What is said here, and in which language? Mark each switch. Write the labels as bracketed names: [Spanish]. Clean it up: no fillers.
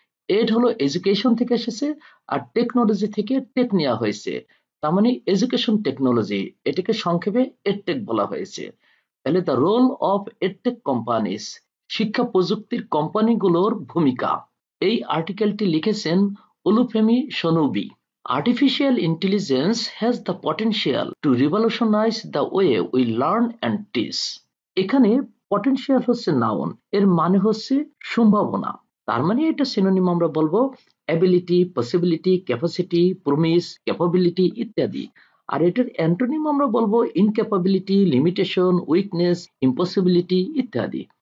[Bangla] Add হলো education থেকে এসেছে আর টেকনোলজি থেকে টেক নেওয়া হয়েছে, তার মানে এডুকেশন টেকনোলজি, এটাকে সংক্ষেপে এডটেক বলা হয়েছে। তাহলে [English] the role of edtech companies, [Bangla] শিক্ষা প্রযুক্তির কোম্পানিগুলোর ভূমিকা। এই আর্টিকেলটি লিখেছেন ওলুফেমি সোনুবি। [English] Artificial intelligence has the potential to revolutionize the way we learn and teach. [Bangla] এখানে পটেনশিয়াল হচ্ছে নাউন, এর মানে হচ্ছে সম্ভাবনা। তার মানে এটা সিনোনিম আমরা বলবো ability, possibility, capacity, promise, capability ইত্যাদি। আর এটার অ্যান্টোনিম আমরা বলবো ইনক্যাপাবিলিটি, লিমিটেশন, উইকনেস, ইম্পসিবিলিটি ইত্যাদি।